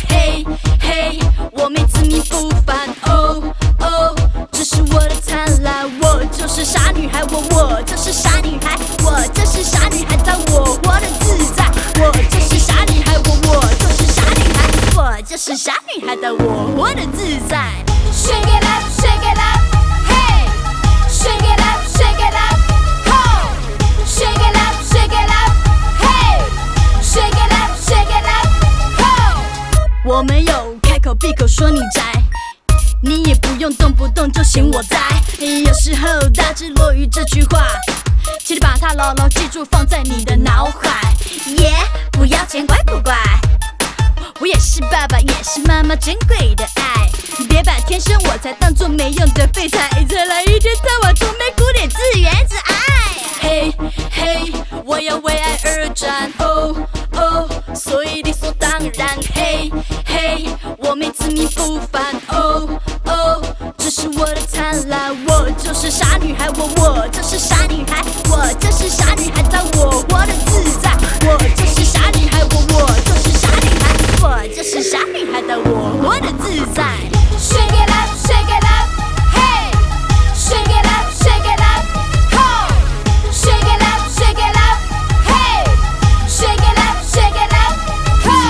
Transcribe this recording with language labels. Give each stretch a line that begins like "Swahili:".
Chinese: 嘿嘿，我没自命不凡，哦哦，这是我的灿烂。我就是傻女孩，我就是傻女孩，我就是傻女孩，当我活得自在。我就是傻女孩，我就是傻女孩，我就是傻女孩，当我活得自在。
English: Shake it up, shake it up, hey, shake it up, shake it up, ho, shake it up, shake it up, hey, shake it up, shake it up, ho。
Chinese: 我没有开口闭口说你宅，你也不用动不动就嫌我呆。有时候大智若愚这句话，请你把它牢牢记住，放在你的脑海。耶，不要见怪不怪，我也是爸爸，也是妈妈珍贵的爱。别把天生我材当作没用的废材，再来一天到晚愁眉苦脸，自怨自艾。嘿嘿，我要为爱而战，哦哦，所以理所当然。嘿嘿，我没自命不凡，哦哦，这是我的灿烂。我就是傻女孩，我就是傻女孩，我就是傻女孩，当我活得自在。我就是傻女孩，我就是傻女孩，我就是傻女孩，当我活得自在。
English: Shake it up, shake it up, hey, shake it up, shake it up, ho, shake it up, shake it up, hey, shake it up, shake it up, ho。